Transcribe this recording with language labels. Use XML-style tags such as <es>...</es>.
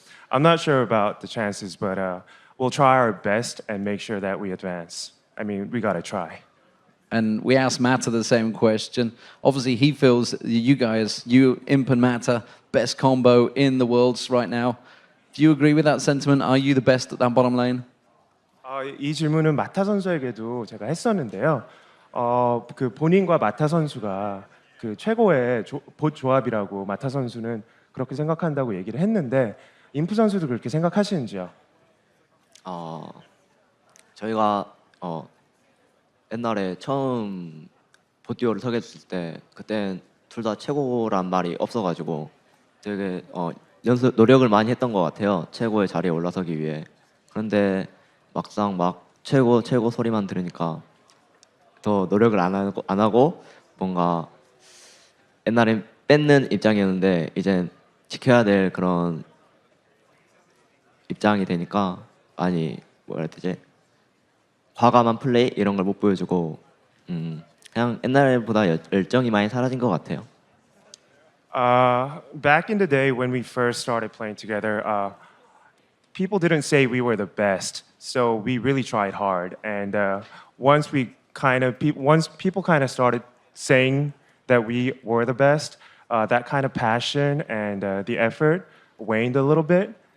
<en>I'm not sure about the chances, but we'll try our best and make sure that we advance. I mean, we gotta try. And we asked Matta the same question. Obviously, he feels you guys, you, Imp and Matta, best combo in the worlds right now. Do you agree with that sentiment? Are you the best at that bottom lane?</en> <ko>이 질문은 마타 선수에게도 제가 했었는데요. 그 본인과 마타 선수가 그 최고의 봇 조합이라고 마타 선수는 그렇게 생각한다고 얘기를 했는데 임프 선수도 그렇게 생각하시는지요? 저희가 옛날에 처음 보듀오를 서게 됐을 때 그땐 둘 다 최고란 말이 없어가지고 되게 노력을 많이 했던 것 같아요. 최고의 자리에 올라서기 위해. 그런데 막상 최고 소리만 들으니까 더 노력을 안 하고 뭔가 옛날엔 뺏는 입장이었는데 이제 지켜야 될 그런 입장이 되니까 많이 뭐라 해야 되지? 과감한 플레이 이런 걸 못 보여주고 그냥 옛날보다 열정이 많이 사라진 것 같아요.</ko> <en>Back in the day when we first started playing together, people didn't say we were the best, so we really tried hard. And once people kind of started saying that we were the best, that kind of passion and the effort waned a little bit.</en>